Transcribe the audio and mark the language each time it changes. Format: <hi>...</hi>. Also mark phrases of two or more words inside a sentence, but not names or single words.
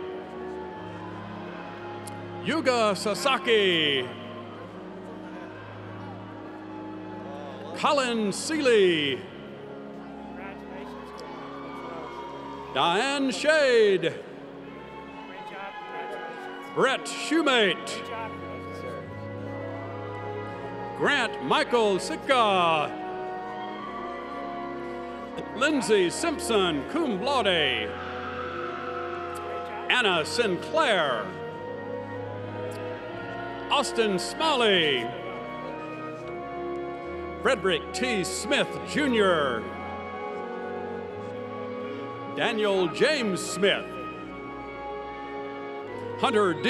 <en>Yuga Sasaki, Colin Seeley, Diane Shade, Brett Shoemate, Grant Michael Sitka, Lindsay Simpson,</en> <la>cum laude,</la> <en>Anna Sinclair, Austin Smalley, Frederick T. Smith, Jr., Daniel James Smith, Hunter D.</en>